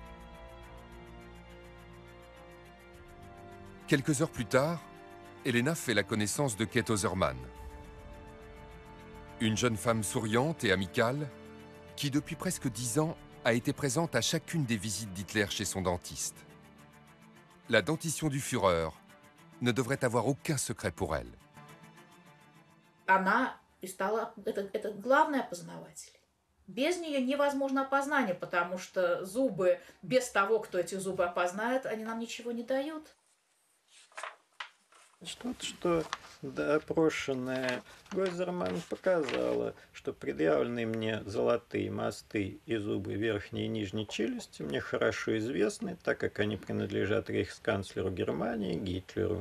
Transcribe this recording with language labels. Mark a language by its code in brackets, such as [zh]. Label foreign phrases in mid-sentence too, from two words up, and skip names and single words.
[fr] Quelques heures plus tard, Helena fait la connaissance de Kate Oserman, une jeune femme souriante et amicale qui, depuis presque 10 ans, a été présente à chacune des visites d'Hitler chez son dentiste. La dentition du Führer ne devrait avoir aucun secret pour elle. [ru] Она и стала, это главный опознаватель. Без нее невозможно опознание, потому что зубы, без того, кто эти зубы опознает, они нам ничего не дают. Что допрошенная Гойзерман показала, что предъявленные мне золотые мосты и зубы верхней и нижней челюсти мне хорошо известны, так как они принадлежат рейхсканцлеру Германии Гитлеру.